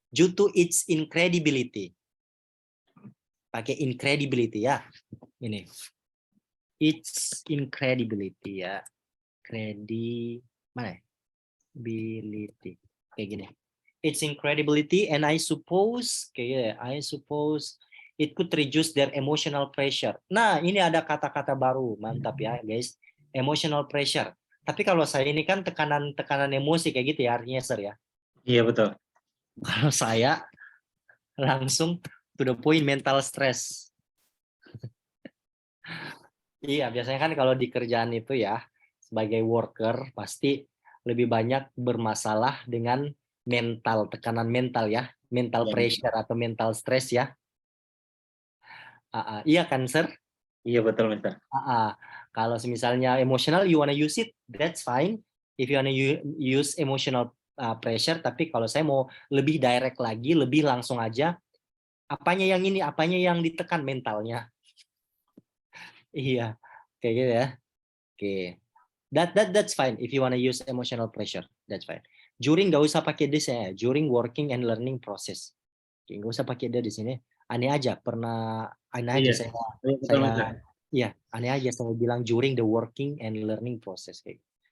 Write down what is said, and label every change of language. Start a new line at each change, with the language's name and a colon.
English: Due to its incredibility.
Indonesian: Pakai
English: incredibility
Indonesian: ya. Ini.
English: It's incredibility
Indonesian: ya. Mana ya? Ability. Kayak gini.
English: It's incredibility and I suppose it could reduce their emotional pressure.
Indonesian: Nah, ini ada kata-kata baru. Mantap ya, guys. Emotional pressure. Tapi kalau saya ini kan tekanan emosi kayak gitu ya artinya, Sir ya. Iya betul. Kalau saya langsung
English: to the point,
Indonesian: mental stress. Iya, biasanya kan kalau di kerjaan itu ya, sebagai worker pasti lebih banyak bermasalah dengan mental, tekanan mental ya, mental
English: pressure atau mental stress ya.
Indonesian: Iya kan, Sir? Iya betul, Mister. Kalau misalnya
English: emotional, you wanna use it, that's fine. If you wanna use emotional pressure,
Indonesian: tapi kalau saya mau lebih direct lagi, lebih langsung aja, apanya yang ini, apanya yang ditekan mentalnya. Iya, kayak gitu ya. Oke.
English: That's fine if you wanna use emotional pressure, that's fine. During
Indonesian: nggak usah pakai
English: this ya, during working and learning process.
Indonesian: Oke, nggak usah pakai dia di sini. Aneh aja, aneh aja Iya. saya, Iya betul, Mister. iya, aneh aja saya bilang
English: during the working and learning process
Indonesian: kayak.